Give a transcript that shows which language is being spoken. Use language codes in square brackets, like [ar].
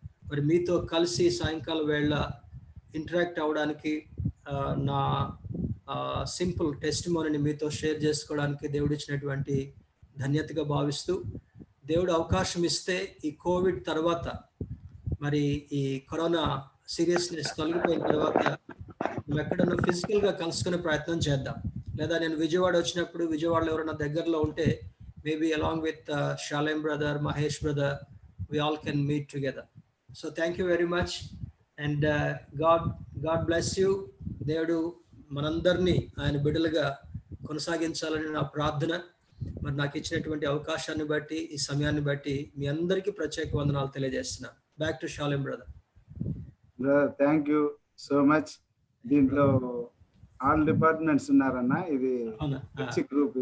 [te] మరి మీతో కలిసి సాయంకాల వేళ ఇంటరాక్ట్ అవ్వడానికి, నా సింపుల్ టెస్టిమోనీని మీతో షేర్ చేసుకోవడానికి దేవుడు ఇచ్చినటువంటి ధన్యతగా భావిస్తూ, దేవుడు అవకాశం ఇస్తే ఈ కోవిడ్ తర్వాత, మరి ఈ కరోనా సీరియస్నెస్ తొలగిపోయిన తర్వాత మేము ఎక్కడన్నా ఫిజికల్గా కలుసుకునే ప్రయత్నం చేద్దాం. లేదా నేను విజయవాడ వచ్చినప్పుడు, విజయవాడలో ఎవరైనా దగ్గరలో ఉంటే, [en] maybe along with [te] Shalem brother, Mahesh brother, [en] we all can meet together. So thank you very much and God bless you. [te] దేవుడు మనందరినీ ఆయన బిడ్డలుగా కొనసాగించాలని నా ప్రార్థన. మరి నాకు ఇచ్చినటువంటి అవకాశాన్ని బట్టి, ఈ సమయాన్ని బట్టి మీ అందరికీ ప్రత్యేక వందనాలు తెలియజేస్తున్నాను. [en] Back to Shalem brother. Brother thank you so much. [te] దీంట్లో ఆల్ డిపార్ట్మెంట్స్ ఉన్నారన్న, ఇది పిచ్చి గ్రూప్.